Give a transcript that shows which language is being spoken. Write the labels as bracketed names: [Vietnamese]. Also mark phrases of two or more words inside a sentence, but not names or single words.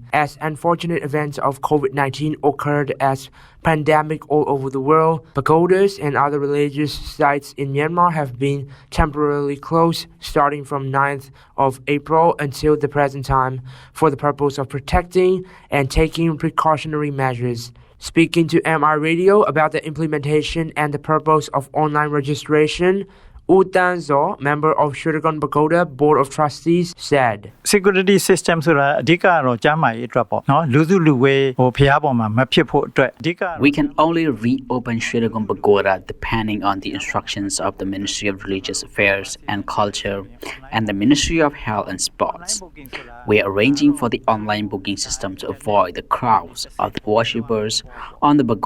[English] As unfortunate events of COVID-19 occurred as pandemic all over the world, pagodas and other religious sites in Myanmar have been temporarily closed starting from 9th of April until the present time for the purpose of protecting and taking precautionary measures. Speaking to MI Radio about the implementation and the purpose of online registration, Wu Tanzo, member of Shurigon Pagoda Board of Trustees, said, Security system [Burmese] ဆိုတာအဓိကတော့ကျန်းမာရေးအတွက်ပေါ့နော်လူစုလူဝေးဟိုဖျားပေါ်မှာမဖြစ်ဖို့အတွက်အဓိက [English] We can only reopen Shurigon Pagoda depending on the instructions of the Ministry of Religious Affairs and Culture and the Ministry of Health and Sports. We are arranging for the online booking system to avoid the crowds of the worshippers on the pagodas.